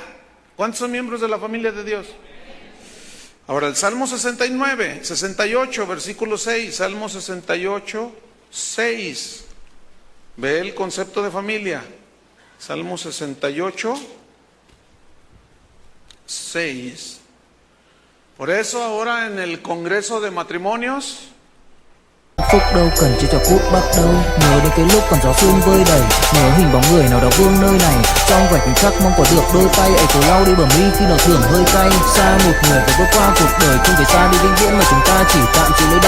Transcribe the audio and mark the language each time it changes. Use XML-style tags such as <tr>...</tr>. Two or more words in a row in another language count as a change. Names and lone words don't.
<es>¿Cuántos son miembros de la familia de Dios? Ahora el Salmo 68, versículo 6. Salmo 68, 6. Ve el concepto de familia. Salmo 68, 6. Por eso ahora en el Congreso de Matrimonios,</es> <vi>phúc đâu cần chỉ cho phút bắt đầu. Nhớ đến cái lúc còn gió sương vơi đầy, nhớ hình bóng người nào đó vương nơi này. Trong vài khoảnh khắc mong có được đôi tay ấy cổ lau đi bờ mi khi nào thường hơi cay. Xa một người phải bước qua cuộc đời, không phải xa đi vĩnh viễn mà chúng ta chỉ tạm chịu nỗi đau.</vi>